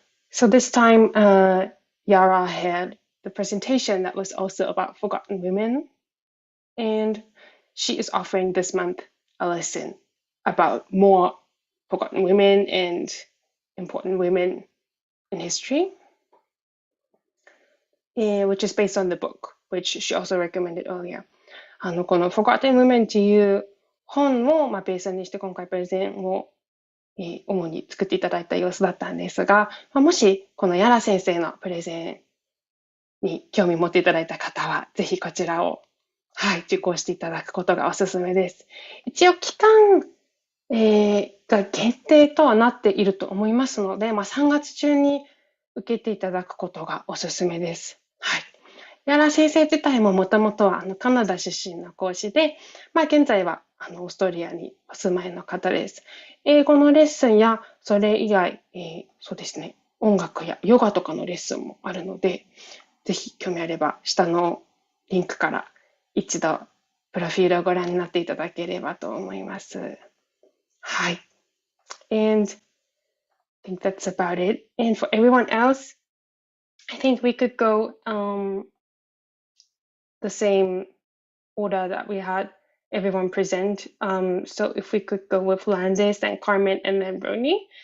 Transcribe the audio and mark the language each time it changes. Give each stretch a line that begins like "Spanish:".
English: So this time, Yara had the presentation that was also about forgotten women, and she is offering this month a lesson about more forgotten women and important women in history, which is based on the book, which she also recommended earlier.
Japanese: この Forgotten Women っていう本をベースにして今回プレゼンを主に作っていただいた様子だったんですが、もしこのヤラ先生のプレゼンに興味持っていただいた方は、ぜひこちらを、受講していただくことがおすすめです。一応期間、が限定とはなっていると思いますので、3月中に受けていただくことがおすすめです。はい。ヤラ先生自体ももともとはカナダ出身の講師で、現在はオーストリアにお住まいの方です。英語のレッスンやそれ以外、そうですね、音楽やヨガとかのレッスンもあるので、ぜひ興味あれば下のリンクから一度プロフィールをご覧になっていただければと思います。はい。
English: And I think that's about it. And for everyone else, I think we could go the same order that we had everyone present. So if we could go with Landis and Carmen and then Roni.